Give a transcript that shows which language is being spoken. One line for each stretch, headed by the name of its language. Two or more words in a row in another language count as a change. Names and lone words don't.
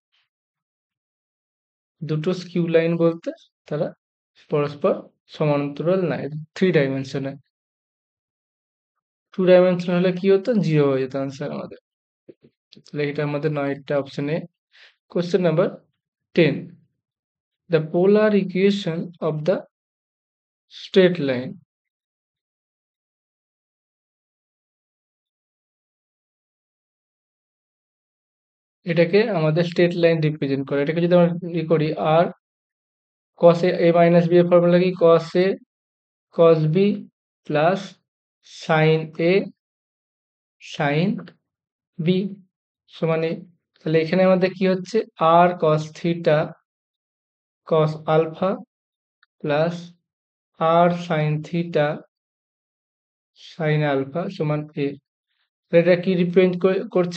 Bangla: দুটো
English: skew line
Bangla: বলতে তারা পরস্পর সমান্তরাল নাই, 3 ডাইমেনশনে। 2 ডাইমেনশন হলে কি হতো? 0 হয়ে যেত আনসার আমাদের। তাহলে এটা আমাদের 9টা অপশনে।
English: Question number 10. The polar equation of the straight line.
Bangla: এটাকে আমাদের
English: straight line represent
Bangla: করে। এটাকে যদি আমরা করি আর cos a মাইনাস বি এর ফর্মুলা কি? cos a cos b প্লাস sin a sin b সমান a। তাহলে এখানে আমাদের কি হচ্ছে? r cos থিটা cos আলফা প্লাস r sin থিটা sin আলফা সমান a। এটা কি রিপ্রেজেন্ট করছে?